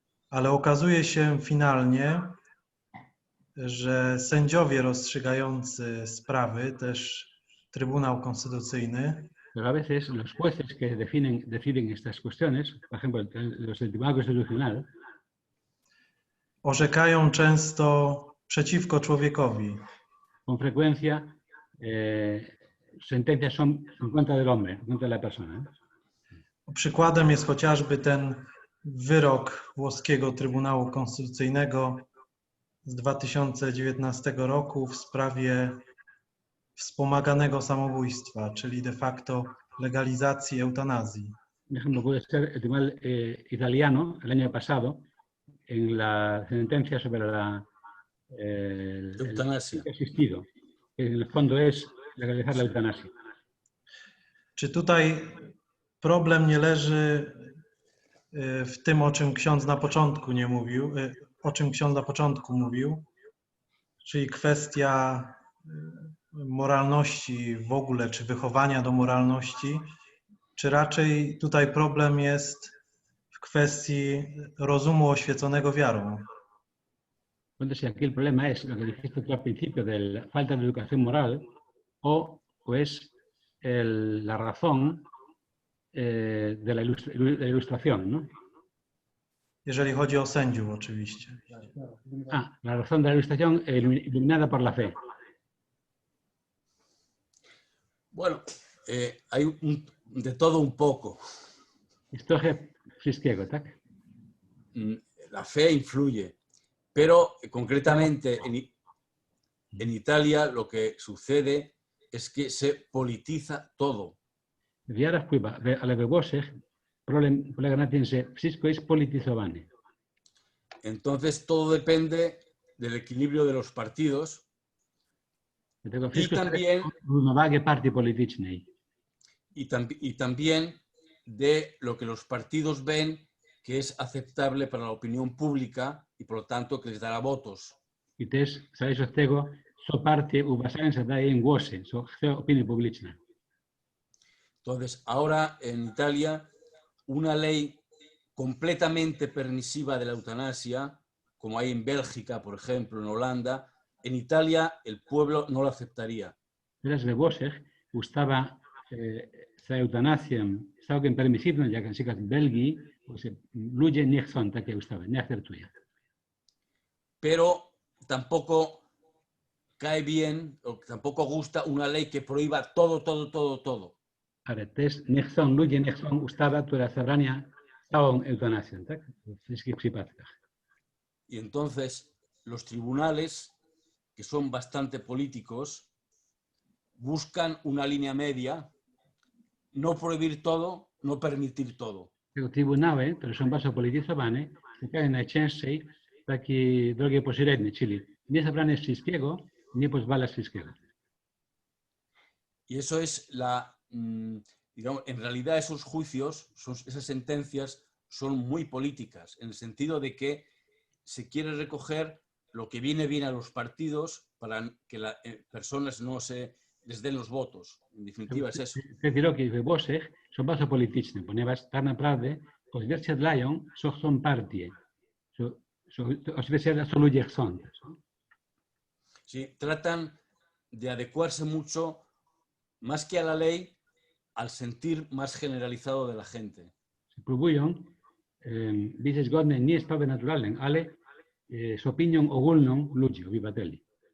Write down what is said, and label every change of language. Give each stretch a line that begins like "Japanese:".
Polish: Ale okazuje się finalnie, że sędziowie rozstrzygający sprawy, też Trybunał Konstytucyjny,
Spanish: Pero a veces los jueces que deciden estas cuestiones, por ejemplo, los del Tribunal Constitucional,
Polish: orzekają często przeciwko człowiekowi.
Spanish: Con frecuencia, sentencias son en contra del hombre, en contra de la persona.
Polish: Przykładem jest chociażby ten wyrok włoskiego Trybunału Konstytucyjnego z 2019 roku w sprawie wspomaganego samobójstwa, czyli de facto legalizacji eutanazji.
Spanish: Por ejemplo, puede ser el tribunal italiano el año pasado en la sentencia sobre el Eutanasia. asistido, que en el fondo es legalizar la eutanasia.
Polish: Czy tutaj problem nie leży w tym, o czym ksiądz na początku nie mówił, o czym ksiądz na początku mówił, czyli kwestia moralności w ogóle, czy wychowania do moralności, czy raczej tutaj problem jest w kwestii rozumu oświeconego wiarą?
Spanish: Entonces, si aquí el problema es lo que dijiste tú al principio de la falta de educación moral o es la razón de la ilustración, ¿no?
Polish: Jeżeli chodzi o sędziów oczywiście.
Spanish: La razón de la ilustración iluminada por la fe. Bueno, hay de todo un poco.
Polish: Jest trochę wszystkiego, tak?
Spanish: La fe influye, pero concretamente en Italia lo que sucede es que se politiza todo.
Polish: Wiara wpływa, ale we Włoszech problem polega na tym, że wszystko jest polityzowane.
Spanish: Entonces todo depende del equilibrio de los partidos
Polish: Dlatego
Spanish: y
Polish: wszystko
Spanish: también,
Polish: równowagę partii politycznej.
Spanish: y también de lo que los partidos ven que es aceptable para la opinión pública y por lo tanto que les dará votos.
Polish: I też zależy od tego, co partie uważają, że daje im głosy, co chce opinia publiczna.
Spanish: Entonces, ahora en Italia, una ley completamente permisiva de la eutanasia, como hay en Bélgica, por ejemplo, en Holanda, en Italia el pueblo no lo aceptaría.
Polish: Teraz we Włoszech ustawa za eutanazją jest całkiem permisywna, jak na przykład w Belgii, ludzie nie chcą takiej ustawy, nie akceptują.
Spanish: Pero tampoco cae bien, o tampoco gusta una ley que prohíba todo.
Polish: Ale też ludzie nie chcą ustawy, która zabrania całą eutanazję, tak? W wszystkich przypadkach.
Spanish: Y entonces los tribunales, que son bastante políticos, buscan una línea media, no prohibir todo, no permitir todo.
Polish: Tego trybunały, które są bardzo polityzowane, szukają najczęściej takiej drogi pośredniej, czyli nie zabrania wszystkiego, nie pozwala wszystkiego.
Spanish: Y eso es digamos, en realidad esos juicios, esas sentencias son muy políticas, en el sentido de que se quiere recoger lo que viene bien a los partidos para que las personas no les den los votos. En definitiva es eso.
Polish: Te wyroki we Włoszech są bardzo polityczne, ponieważ tak naprawdę odzwierciedlają, co chcą partie. Odzwierciedlają, co ludzie chcą.
Spanish: Sí, tratan de adecuarse mucho, más que a la ley, al sentir más generalizado de la gente.
Polish: Próbują być zgodne nie z prawem naturalnym, ale z opinią ogólną ludzi, obywateli.